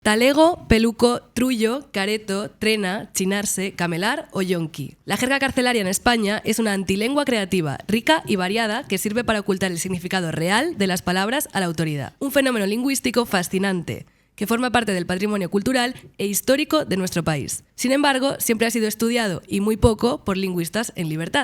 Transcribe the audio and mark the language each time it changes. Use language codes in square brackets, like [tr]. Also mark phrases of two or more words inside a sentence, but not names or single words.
[es] Talego, peluco, trullo, careto, trena, chinarse, camelar o yonki. La jerga carcelaria en España es una antilengua creativa, rica y variada que sirve para ocultar el significado real de las palabras a la autoridad. Un fenómeno lingüístico fascinante que forma parte del patrimonio cultural e histórico de nuestro país. Sin embargo, siempre ha sido estudiado y muy poco por lingüistas en libertad.